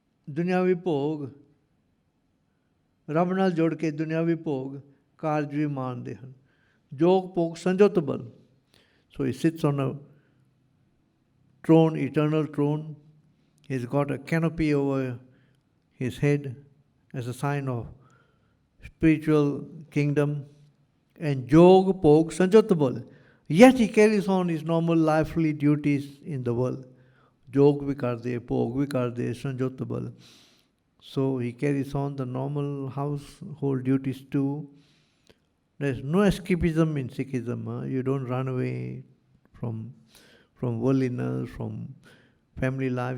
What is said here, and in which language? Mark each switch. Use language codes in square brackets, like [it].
[pa] ਦੁਨਿਆਵੀ ਭੋਗ ਰੱਬ ਨਾਲ ਜੁੜ ਕੇ ਦੁਨਿਆਵੀ ਭੋਗ ਕਾਰਜ ਵੀ ਮਾਣਦੇ ਹਨ. ਜੋਗ ਭੋਗ ਸੰਜੋਤ ਬਲ. [en] So he sits on a throne, eternal throne. He's got a canopy over his head as a sign of spiritual kingdom. [pa] And jog ਭੋਗ ਸੰਜੋਤ ਬਲ. [en] Yet he carries on his normal lively duties in the world. [pa] Jog vi karde, bhog vi karde, sanjot bal. [en] So he carries on the normal household duties too. There's no escapism in Sikhism. You don't run away from worldliness, from family life.